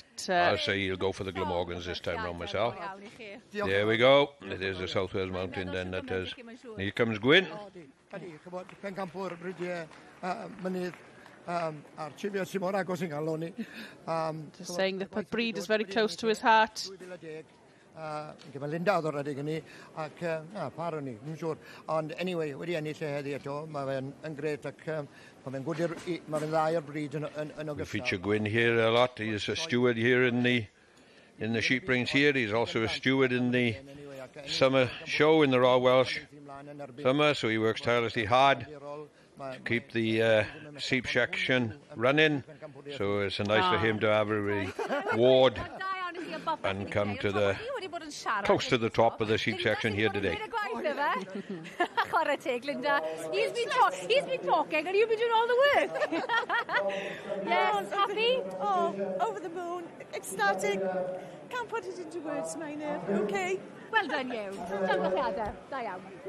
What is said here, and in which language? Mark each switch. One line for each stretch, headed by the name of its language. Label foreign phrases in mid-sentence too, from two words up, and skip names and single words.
English: I'll say he'll go for the Glamorgans this time round myself. There we go. It is the South Wales Mountain then that does. Here comes Gwyn. Just saying that the breed is very close to his heart.
Welsh: Ond anyway, wedi ennill heddi eto, mae fe'n gret ac mae fe'n dda i'r breed yn ogystal.
English: We feature Gwyn here a lot. He's a steward here in the sheep rings here. He's also a steward in the summer show in the Royal Welsh Summer, so he works tirelessly hard to keep the sheep section running. So it's nice for him to have a reward and come to the close to the top of the sheep section here today. He's been talking and you've been doing all the work. Yes, happy? Oh, over the moon, ecstatic. Can't put it into words, Maynard. Okay. Well done, you.
Welsh: Llongyfarchiadau. Da iawn.